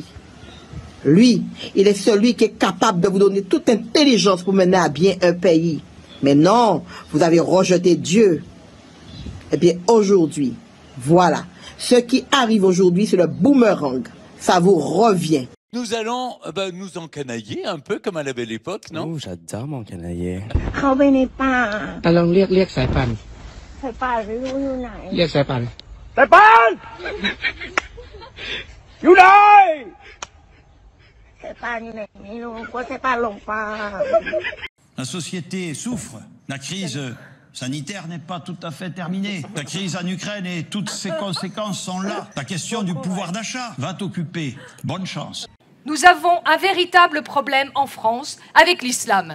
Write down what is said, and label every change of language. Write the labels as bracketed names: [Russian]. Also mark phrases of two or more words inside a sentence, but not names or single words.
[French] Lui, il est celui qui est capable de vous donner toute intelligence pour mener à bien un pays. Mais non, vous avez rejeté Dieu. Eh bien, aujourd'hui, voilà. Ce qui arrive aujourd'hui, c'est le boomerang. Ça vous revient. Nous allons nous encanailler un peu comme à la belle époque, non? Oh, j'adore m'encanailler. [Thai] เขาไปในป่า ลองเรียกสายป่าน สายป่านไม่รู้อยู่ไหน เรียกสายป่าน สายป่านอยู่ไหน สายป่านอยู่ไหนไม่รู้กลัวสายป่านหลงป่า [French] La société souffre. La crise sanitaire n'est pas tout à fait terminée. La crise en Ukraine et toutes ses conséquences sont là. La question du pouvoir d'achat va t'occuper. Bonne chance. Nous avons un véritable problème en France avec l'islam.